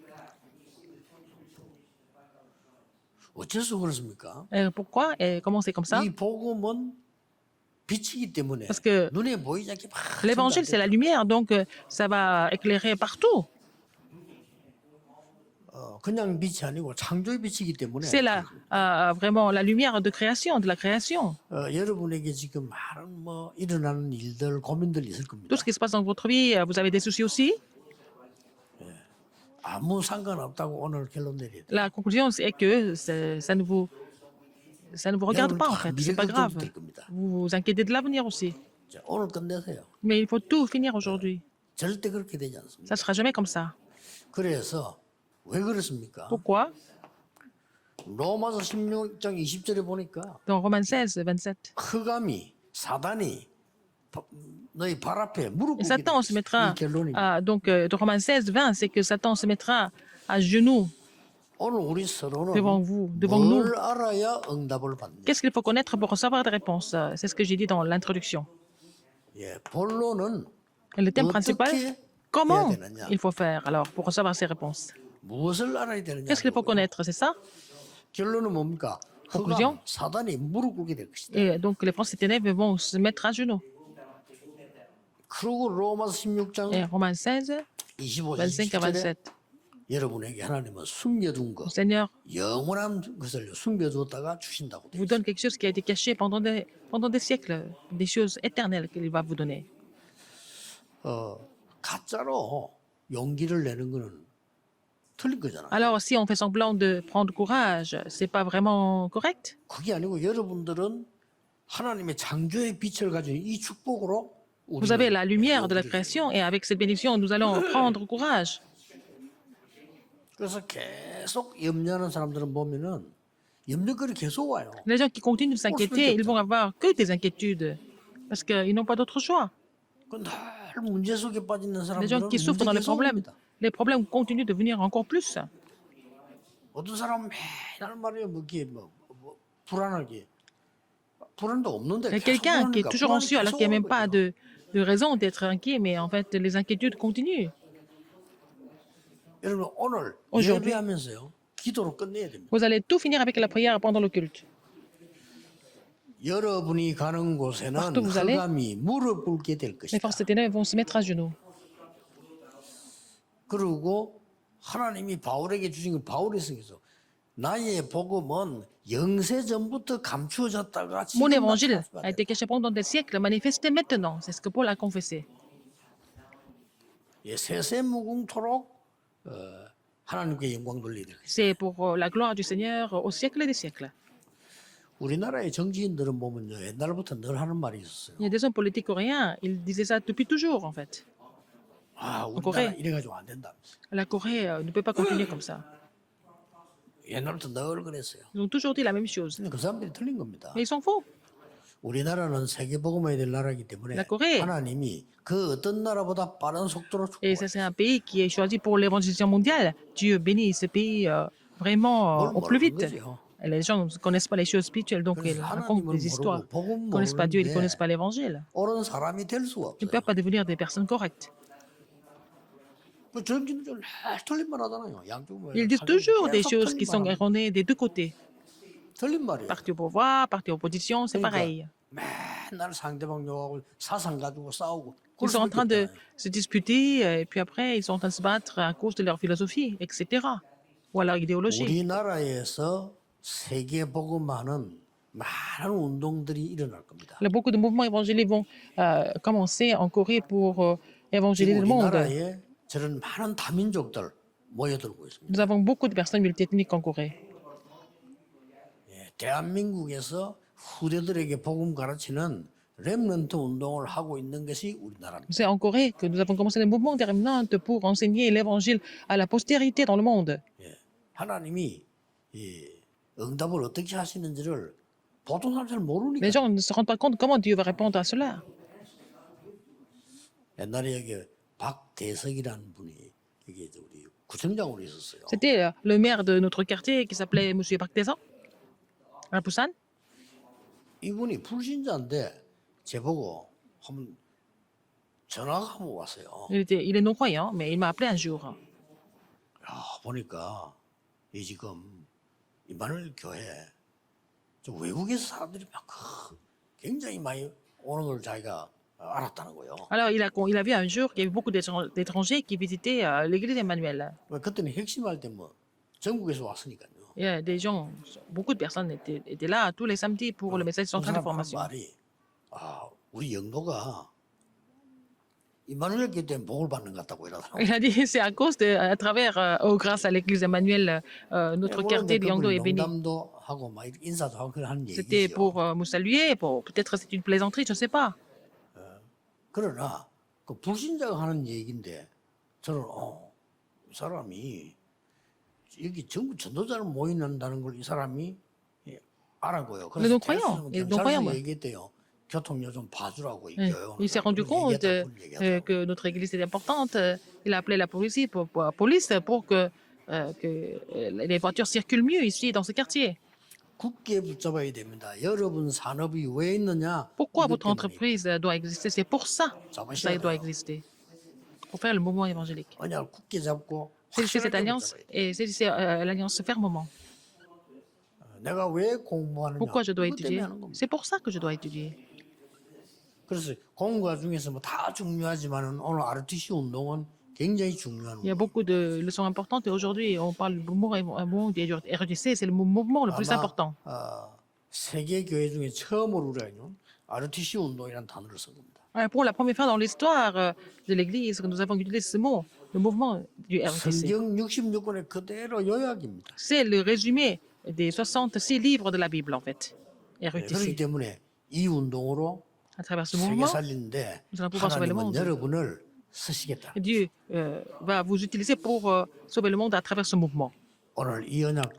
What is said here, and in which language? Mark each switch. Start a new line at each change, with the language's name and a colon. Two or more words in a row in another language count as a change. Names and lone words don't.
Korean: 어째서 그렇습니까?
French: Pourquoi et comment c'est comme ça?
Korean: 이 복음은 빛이기 때문에
French: Parce que
Korean: 눈에 보이지 않게 막
French: l'évangile, c'est la lumière, donc ça va éclairer partout.
Korean: 그냥 빛이 아니고 창조의 빛이기 때문에
French: C'est vraiment la lumière de création, de la création.
Korean: 여러분에게 지금 많은 일어나는 일들 고민들이 있을 겁니다.
French: Tout ce qui se passe dans votre vie, vous avez des soucis aussi.
Korean: 아무 상관없다고 오늘 결론 내려야 돼.
French: La conclusion, c'est que ça ne vous regarde pas en fait. C'est pas grave. Vous vous inquiétez de l'avenir aussi.
Korean: 자, 오늘 끝내세요.
French: Mais il faut tout finir aujourd'hui.
Korean: 절대 그렇게 되지 않습니다.
French: Ça ne sera jamais comme ça.
Korean: 그래서 왜 그렇습니까?
French: Pourquoi?
Korean: 로마서 16장 20절에 보니까
French: Dans Romains 16, 27.
Korean: 흑암이 사단이 너희 발 앞에 무릎
French: Et
Korean: 꿇게
French: Satan se
Korean: 돼.
French: mettra,
Korean: 이 결론입니다.
French: donc de Romains 16, 20, c'est que Satan se mettra à genoux
Korean: 오늘 우리 서로는
French: devant vous, devant nous.
Korean: 뭘 알아야 응답을 받느냐.
French: Qu'est-ce qu'il faut connaître pour recevoir des réponses? C'est ce que j'ai dit dans l'introduction.
Korean: 예, 본론은
French: Et le thème principal,
Korean: 어떻게
French: comment
Korean: 해야 되느냐.
French: il faut faire alors pour recevoir ces réponses?
Korean: 무엇을 알아야 되느냐.
French: Qu'est-ce qu'il faut connaître? C'est ça?
Korean: 결론은 뭡니까?
French: Conclusion.
Korean: 흑암, 사단이 무릎 꿇게 될 것이다.
French: Et donc les forces des ténèbres vont se mettre à genoux.
Korean: 그리고 로마서 16장
French: Et Romains 16, 25, 25 à
Korean: 27절에
French: 27.
Korean: 여러분에게 하나님은 숨겨둔 것,
French: Le Seigneur
Korean: 영원한 것을 숨겨두었다가 주신다고 돼
French: vous
Korean: 있어요.
French: donne quelque chose qui a été caché pendant des siècles, des choses éternelles qu'il va vous donner.
Korean: 가짜로 용기를 내는 거는 틀린 거잖아요.
French: Alors, si on fait semblant de prendre courage, c'est pas vraiment correct.
Korean: 그게 아니고 여러분들은 하나님의 창조의 빛을 가진 이 축복으로
French: Vous avez la lumière de la
Korean: 용기를
French: création et avec cette bénédiction, nous allons prendre courage.
Korean: 그래서 계속 염려하는 사람들은 보면은 염려거리 계속 와요.
French: Les gens qui continuent de s'inquiéter, ils vont avoir que des inquiétudes parce qu'ils n'ont pas d'autre choix.
Korean: 늘 문제 속에 빠지는
French: Les gens
Korean: 사람들은
French: qui souffrent dans
Korean: 문제
French: les
Korean: 계속
French: problèmes,
Korean: 옵니다.
French: les problèmes continuent de venir encore plus.
Korean: 어떤 사람은 맨날 말이에요, 이게 불안하게 불안도 없는데
French: Il y a
Korean: 계속
French: quelqu'un qui est
Korean: 그러니까
French: toujours
Korean: 불안이
French: anxieux alors
Korean: 계속
French: qu'il n'y a même
Korean: 오는
French: pas
Korean: 거예요.
French: de raison d'être inquiet, mais en fait, les inquiétudes continuent.
Korean: 여러분 오늘
French: Aujourd'hui.
Korean: 예배하면서요 기도로 끝내야 됩니다.
French: Vous allez tout finir avec la prière pendant le culte.
Korean: 여러분이 가는 곳에는
French: Partout vous allez,
Korean: 흑암이 무릎 꿇게 될
French: Les
Korean: 것이다.
French: forces des ténèbres vont se mettre à genoux.
Korean: 그리고 하나님이 바울에게 주신 건 바울이 쓰기서 나의 복음은 영세 전부터 감추어졌다가
French: Mon
Korean: 지금
French: évangile
Korean: 나타났다.
French: a été caché pendant des siècles, manifesté maintenant. C'est ce que Paul a confessé.
Korean: 예, 세세무궁토록 하나님께 영광 돌리야 될 것이다.
French: C'est pour la gloire du Seigneur au siècle des siècles.
Korean: 우리나라의 정치인들은 보면요 옛날부터 늘 하는 말이 있었어요.
French: Il y a des hommes politiques coréens, ils disaient ça depuis toujours, en fait.
Korean: 아, 우리나라
French: Corée.
Korean: 이래가지고 안 된다.
French: La Corée ne peut pas continuer comme ça.
Korean: 옛날부터 늘 그랬어요.
French: Ils ont toujours dit la même chose.
Korean: 근데 그 사람들이 틀린 겁니다.
French: Mais ils sont faux.
Korean: 우리나라는 세계 복음화해야 될 나라이기
French: La
Korean: 때문에
French: Corée.
Korean: 하나님이 그 어떤 나라보다 빠른 속도로
French: Et ça,
Korean: 축복을
French: c'est un pays qui est choisi pour l'évangélisation mondiale. Dieu bénit ce pays vraiment au plus vite. Et les gens ne connaissent pas les choses spirituelles, donc ils racontent des histoires. Ils ne connaissent pas Dieu, ils ne connaissent pas l'évangile.
Korean: 옳은 사람이 될 수가
French: Ils ne
Korean: 없어요.
French: peuvent pas devenir des personnes correctes.
Korean: 그 전진들 틀린 말 하잖아요. 양쪽
French: Ils disent toujours des choses qui sont erronées des deux côtés.
Korean: 틀린 말이에요.
French: Parti au pouvoir, parti opposition, c'est pareil. 맨날 상대방 욕하고 사상 가지고 싸우고 Ils sont en train de se disputer, et puis après, ils sont en train de se battre à cause de leur philosophie, etc. Ou à leur idéologie.
Korean: 우리나라에서 세계 복음화는 많은 운동들이 일어날 겁니다.
French: Là, beaucoup de mouvements évangéliques vont commencer en Corée pour évangéliser le monde.
Korean: 우리나라에 저런 많은 다민족들 모여들고 있습니다.
French: Nous avons beaucoup de personnes multiethniques en Corée.
Korean: 대한민국에서 후대들에게 복음 가르치는 렘넌트 운동을 하고 있는 것이 우리나라입니다.
French: C'est en Corée que nous avons commencé le mouvement des remnantes pour enseigner l'évangile à la postérité dans le monde.
Korean: 하나님이 이 응답을 어떻게 하시는지를 보통 사람 잘 모르니까.
French: Les gens ne se rendent pas compte comment Dieu va répondre à cela.
Korean: 옛날에 여기 박대석이라는 분이 여기 우리 구청장으로 있었어요.
French: C'était le maire de notre quartier qui s'appelait M. Park Tae-sung, à Busan.
Korean: 이분이 불신자인데 제보고 한번 전화가 한번 왔어요.
French: Il est non-croyant, mais il m'a appelé un jour.
Korean: 야, 보니까 이 지금 이마누엘 교회 저 외국에서 사람들이 막 굉장히 많이 오는 걸 자기가 알았다는 거예요.
French: Alors, il a vu un jour qu'il y avait beaucoup d'étrangers qui visitaient l'église Emmanuel.
Korean: 왜 그때는 핵심할 때 뭐 전국에서 왔으니까요.
French: Il y a des gens, beaucoup de personnes étaient là tous les samedis pour le message
Korean: 그
French: central de
Korean: 사람 한
French: formation.
Korean: 말이 우리 영도가 이마누엘 교회 때문에 복을 받는 것 같다고 이러더라고요.
French: Il a dit c'est à cause de, à travers, grâce à l'église Emmanuel, notre quartier de Yangdo est béni.
Korean: 농담도 하고 막 이렇게 인사도 하고 그런 하는
French: C'était
Korean: 얘기죠.
French: pour me saluer, peut-être c'est une plaisanterie, je ne sais pas.
Korean: 그러나 그 불신자가 하는 얘기인데 저는 이 사람이 여기 전부 전도자를 모인다는 걸 이 사람이 알았고요.
French: Mais non croyant,
Korean: 경찰서 얘기했대요. 교통료 좀 봐주라고 얘기해요.
French: Il s'est rendu compte que notre église était importante. Il a appelé la police pour que les voitures circulent mieux ici dans ce quartier.
Korean: 굳게 붙잡아야 됩니다. 여러분 산업이 왜 있느냐?
French: Pourquoi
Korean: 이것
French: votre
Korean: 때문에
French: entreprise doit exister? C'est pour ça que ça doit exister. Pour faire le mouvement évangélique.
Korean: 언약을 굳게 잡고
French: Saisissez cette
Korean: 확실하게
French: alliance
Korean: 붙잡아야 돼요.
French: et saisissez l'alliance fermement.
Korean: 내가 왜 공부하느냐?
French: Pourquoi je dois
Korean: 그것 때문에
French: étudier?
Korean: 하는 겁니다.
French: C'est pour ça que je dois étudier.
Korean: 그래서 공부가 중에서 뭐 다 중요하지만은 오늘 RTC 운동은 굉장히 중요한
French: Il y a beaucoup de leçons importantes et aujourd'hui on parle du mouvement du RETC, c'est le mouvement le plus important.
Korean: 세계 교회 중에 처음으로 우리가 RTC 운동이라는 단어를 쓴 겁니다.
French: Pour la première fois dans l'histoire de l'Église, nous avons utilisé ce mot, le mouvement du RETC.
Korean: 성경 66권의 그대로 요약입니다.
French: C'est le résumé des 66 livres de la Bible en fait.
Korean: 그렇기
French: RETC.
Korean: 때문에 이 운동으로
French: À travers ce
Korean: 세계
French: mouvement,
Korean: 살리는데
French: nous allons pouvoir sauver le
Korean: 하나님은
French: monde.
Korean: 여러분을 쓰시겠다.
French: Dieu va vous utiliser pour sauver le monde à travers ce mouvement.
Korean: 오늘 이 언약